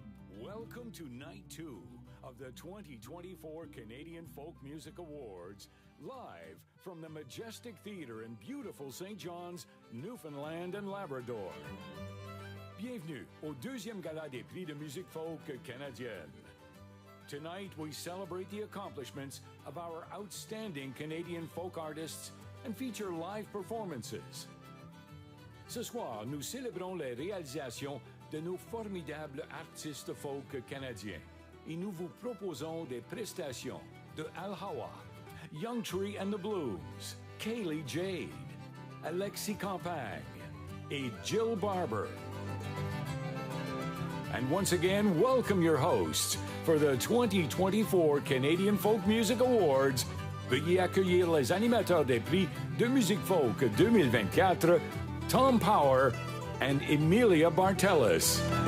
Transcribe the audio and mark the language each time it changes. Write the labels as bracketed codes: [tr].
[en] Welcome to Night 2 of the 2024 Canadian Folk Music Awards, live from the Majestic Theatre in beautiful St. John's, Newfoundland and Labrador. [fr] Bienvenue au deuxième gala des prix de musique folk canadienne. [en] Tonight we celebrate the accomplishments of our outstanding Canadian folk artists and feature live performances. [fr] Ce soir, nous célébrons les réalisations de nos formidables artistes folk canadiens et nous vous proposons des prestations de Al-Awa, Youngtree The Blooms, Kaye Jade, Aleksi Campagne, et Jill Barber. [en] And once again, welcome your hosts for the 2024 Canadian Folk Music Awards. [fr] Veuillez accueillir les animateurs des prix de musique folk 2024, Tom Power and Emilia Bartellis.